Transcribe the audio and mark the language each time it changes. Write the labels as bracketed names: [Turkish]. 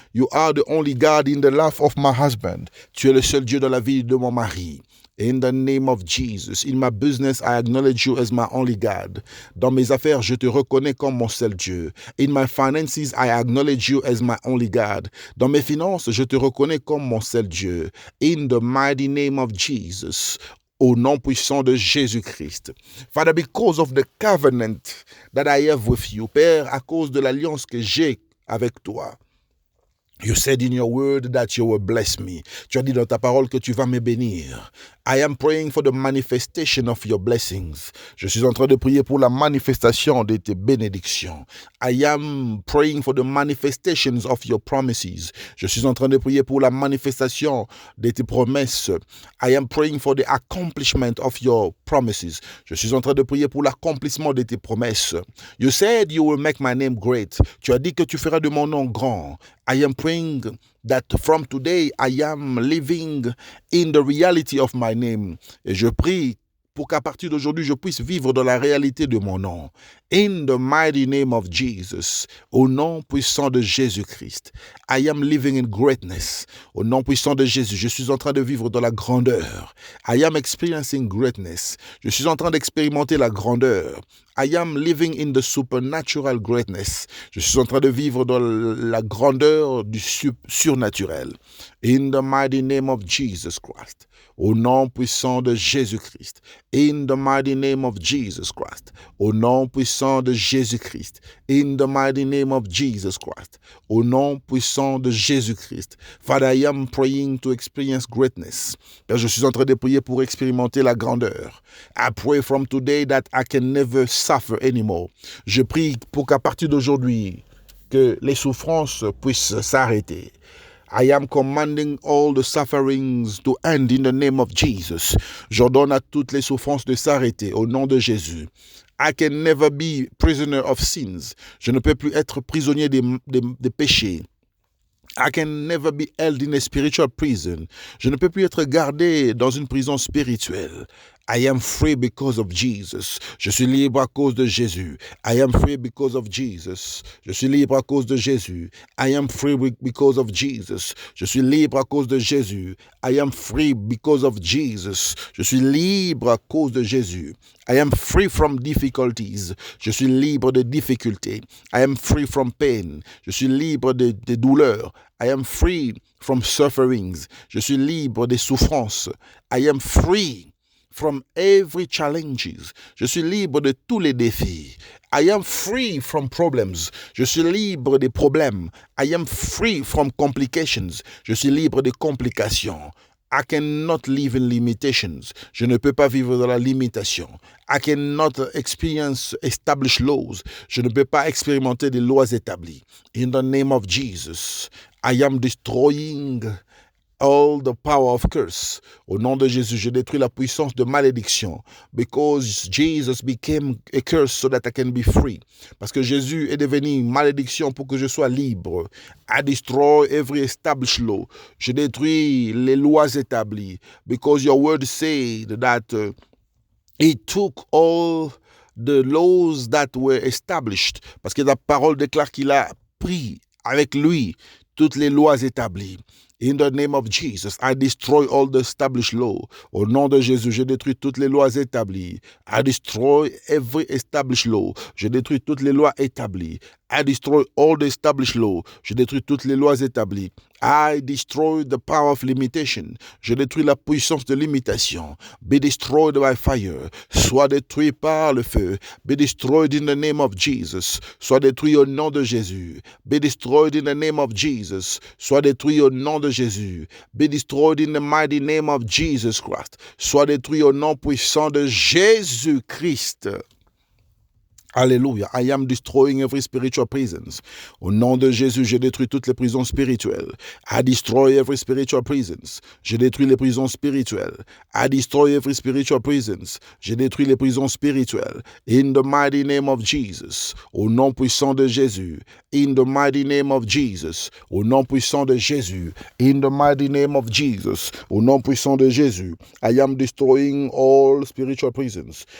[English] You are the only God in the life of my husband. [French] Tu es le seul Dieu dans la vie de mon mari. [English] In the name of Jesus, in my business, I acknowledge you as my only God. [French] Dans mes affaires, je te reconnais comme mon seul Dieu. [English] In my finances, I acknowledge you as my only God. [French] Dans mes finances, je te reconnais comme mon seul Dieu. [English] In the mighty name of Jesus, [French] au nom puissant de Jésus-Christ. [English] Father, because of the covenant that I have with you, [French] Père, à cause de l'alliance que j'ai avec toi, [English] you said in your word that you will bless me. [French] Tu as dit dans ta parole que tu vas me bénir. [English] I am praying for the manifestation of your blessings. [French] Je suis en train de prier pour la manifestation de tes bénédictions. [English] I am praying for the manifestations of your promises. [French] Je suis en train de prier pour la manifestation de tes promesses. [English] I am praying for the accomplishment of your promises. [French] Je suis en train de prier pour l'accomplissement de tes promesses. [English] You said you will make my name great. [French] Tu as dit que tu feras de mon nom grand. [English] I am praying that from today I am living in the reality of my name. [French] Et je prie pour qu'à partir d'aujourd'hui, je puisse vivre dans la réalité de mon nom. [English] In the mighty name of Jesus, [French] au nom puissant de Jésus-Christ, [English] I am living in greatness. [French] Au nom puissant de Jésus, je suis en train de vivre dans la grandeur. [English] I am experiencing greatness. [French] Je suis en train d'expérimenter la grandeur. [English] I am living in the supernatural greatness. [French] Je suis en train de vivre dans la grandeur du surnaturel. [English] In the mighty name of Jesus Christ. [French] Au nom puissant de Jésus-Christ. [English] In the mighty name of Jesus Christ. [French] Au nom puissant de Jésus-Christ. [English] In the mighty name of Jesus Christ. [French] Au nom puissant de Jésus-Christ. [English] Father, I am praying to experience greatness. [French] Père, je suis en train de prier pour expérimenter la grandeur. [English] I pray from today that I can never suffer anymore. [French] Je prie pour qu'à partir d'aujourd'hui, que les souffrances puissent s'arrêter. [English] I am commanding all the sufferings to end in the name of Jesus. [French] J'ordonne à toutes les souffrances de s'arrêter au nom de Jésus. [English] I can never be prisoner of sins. [French] Je ne peux plus être prisonnier des péchés. [English] I can never be held in a spiritual prison. [French] Je ne peux plus être gardé dans une prison spirituelle. [English] I am free because of Jesus. [French] Je suis libre à cause de Jésus. [English] I am free because of Jesus. [French] Je suis libre à cause de Jésus. [English] I am free because of Jesus. [French] Je suis libre à cause de Jésus. [English] I am free because of Jesus. [French] Je suis libre à cause de Jésus. [English] I am free from difficulties. [French] Je suis libre de difficultés. [English] I am free from pain. [French] Je suis libre de douleurs. [English] I am free from sufferings. [French] Je suis libre des souffrances. [English] I am free from every challenges. [French] Je suis libre de tous les défis. [English] I am free from problems. [French] Je suis libre des problèmes. [English] I am free from complications. [French] Je suis libre des complications. [English] I cannot live in limitations. [French] Je ne peux pas vivre dans la limitation. [English] I cannot experience established laws. [French] Je ne peux pas expérimenter des lois établies. [English] In the name of Jesus, I am destroying all the power of curse. [French] Au nom de Jésus, je détruis la puissance de malédiction. [English] Because Jesus became a curse so that I can be free. [French] Parce que Jésus est devenu malédiction pour que je sois libre. [English] I destroy every established law. [French] Je détruis les lois établies. [English] Because your word said that he took all the laws that were established. [French] Parce que la parole déclare qu'il a pris avec lui toutes les lois établies. [English] In the name of Jesus, I destroy all the established law. [French] Au nom de Jésus, je détruis toutes les lois établies. [English] I destroy every established law. [French] Je détruis toutes les lois établies. [English] I destroy all the established law. [French] Je détruis toutes les lois établies. [English] I destroy the power of limitation. [French] Je détruis la puissance de limitation. [English] Be destroyed by fire. [French] Sois détruit par le feu. [English] Be destroyed in the name of Jesus. [French] Sois détruit au nom de Jésus. [English] Be destroyed in the name of Jesus. [French] Sois détruit au nom de Jésus. [English] Be destroyed in the mighty name of Jesus Christ. [French] Sois détruit au nom puissant de Jésus-Christ. Alléluia. [English] I am destroying every spiritual prisons. [French] Au nom de Jésus, je détruis toutes les prisons spirituelles. [English] I destroy every spiritual prisons. [French] Je détruis les prisons spirituelles. [English] I destroy every spiritual prisons. [French] Je détruis les prisons spirituelles. [English] In the mighty name of Jesus. [French] Au nom puissant de Jésus. [English] In the mighty name of Jesus. [French] Au nom puissant de Jésus. [English] In the mighty name of Jesus. [French] Au nom puissant de Jésus. [English] I am destroying all spiritual prisons.